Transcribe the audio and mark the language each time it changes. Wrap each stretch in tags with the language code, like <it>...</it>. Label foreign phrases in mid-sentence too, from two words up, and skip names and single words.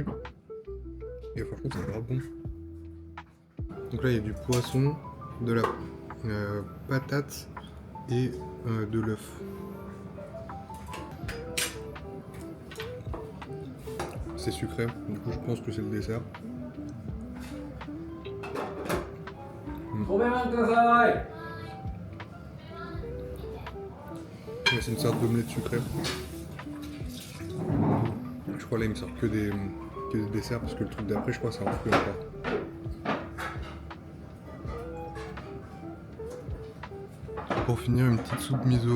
<fr>Et franchement, c'est grave bon. Donc là, il y a du poisson, de la patate et de l'œuf. C'est sucré, du coup, je pense que c'est le dessert.</fr> <ja>ごめんください。</ja> <fr>Ouais, c'est une sorte d'omelette sucrée. Je crois là, il me sort que des desserts parce que le truc d'après, je crois, c'est un fruit encore. Pour finir, une petite soupe miso.</fr>